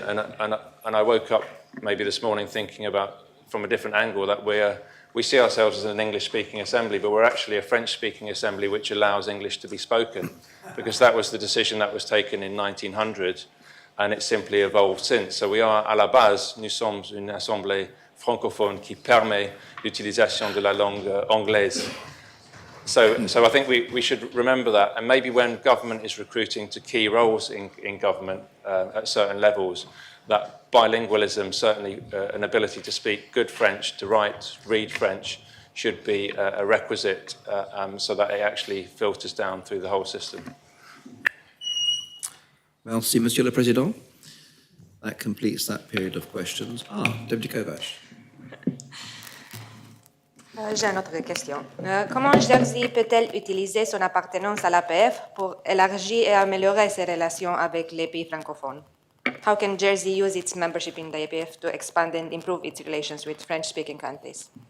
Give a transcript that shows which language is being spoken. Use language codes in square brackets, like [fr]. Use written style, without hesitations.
[en] And I woke up maybe this morning thinking about, from a different angle, that we see ourselves as an English-speaking assembly, but we're actually a French-speaking assembly which allows English to be spoken, because that was the decision that was taken in 1900, and it's simply evolved since. So we are, [fr] à la base, nous sommes une assemblée francophone qui permet l'utilisation de la langue anglaise. [en] So I think we should remember that, and maybe when government is recruiting to key roles in government at certain levels, that bilingualism, certainly an ability to speak good French, to write, read French, should be a requisite so that it actually filters down through the whole system. [fr] Merci, Monsieur le Président. [en] That completes that period of questions. Deputy Kovacs. [fr] J'ai une autre question. Comment Jersey peut-elle utiliser son appartenance à l'APF pour élargir et améliorer ses relations avec les pays francophones? [en] How can Jersey use its membership in the APF to expand and improve its relations with French-speaking countries?